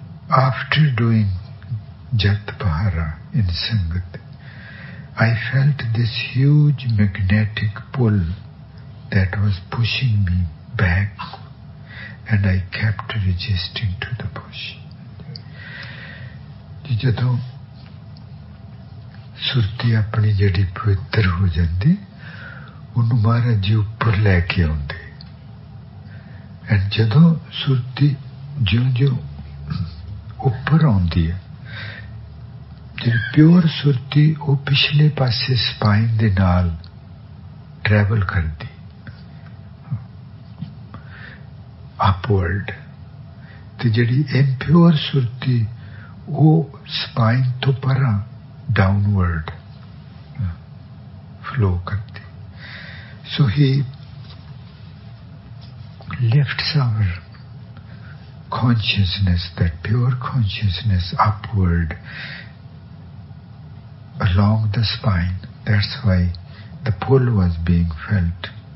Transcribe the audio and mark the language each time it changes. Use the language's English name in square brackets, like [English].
[English] After doing Jat Pahara in Sangat, I felt this huge magnetic pull that was pushing me back, and I kept resisting to the push. [Punjabi] ਜਦੋਂ ਸੁਰਤੀ ਆਪਣੀ ਜਿਹੜੀ ਪਵਿੱਤਰ ਹੋ ਜਾਂਦੀ, ਉਹਨੂੰ ਮਹਾਰਾਜ ਜੀ ਉੱਪਰ ਲੈ ਕੇ ਆਉਂਦੇ। ਐਂਡ ਜਦੋਂ ਸੁਰਤੀ ਜਿਉਂ-ਜਿਉਂ ਉੱਪਰ ਆਉਂਦੀ ਹੈ, ਜਿਹੜੀ ਪਿਓਰ ਸੁਰਤੀ ਉਹ ਪਿਛਲੇ ਪਾਸੇ ਸਪਾਈਨ ਦੇ ਨਾਲ ਟਰੈਵਲ ਕਰਦੀ ਅਪਵਰਡ, ਤੇ ਜਿਹੜੀ ਇੰਪਿਓਰ ਸੁਰਤੀ ਉਹ ਸਪਾਈਨ ਤੋਂ ਪਰਾਂ downward flow karti. [English] So he lifts our consciousness, that pure consciousness, upward along the spine. That's why the pull was being felt.